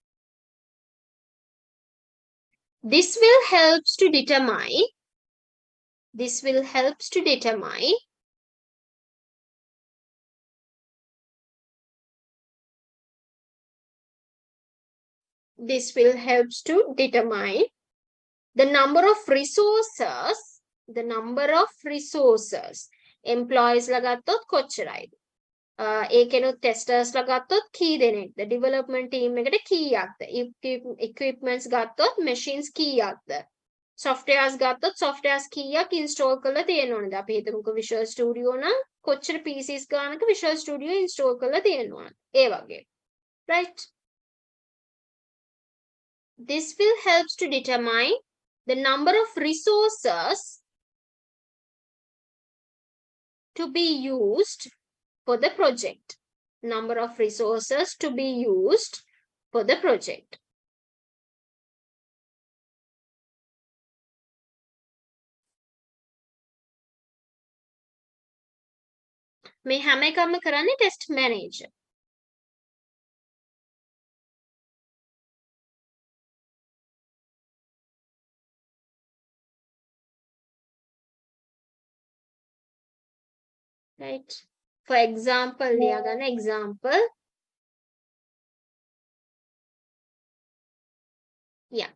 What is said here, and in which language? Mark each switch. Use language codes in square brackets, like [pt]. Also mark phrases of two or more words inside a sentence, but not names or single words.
[en] This will help to determine this will help to determine the number of resources employees [si] ලා ගත්තොත් කොච්චරයිද ඒකෙනුත් testers ලා ගත්තොත් කී දෙනෙක්ද [en] development team [si] එකට කීයක්ද equipments ගත්තොත් machines කීයක්ද softwares ගත්තොත් softwares කීයක් install කරලා තියෙන්න ඕනද අපි හිතමුකෝ Visual Studio නම් කොච්චර PCs ගානක Visual Studio install කරලා තියෙන්න ඕනද ඒ වගේ right [en] this will help to determine the number of resources to be used for the project. Number of resources to be used for the project. [si] මේ හැම එකම කරන්නේ [en] test manager. Right. For example, ලියාගන්න example. Yeah.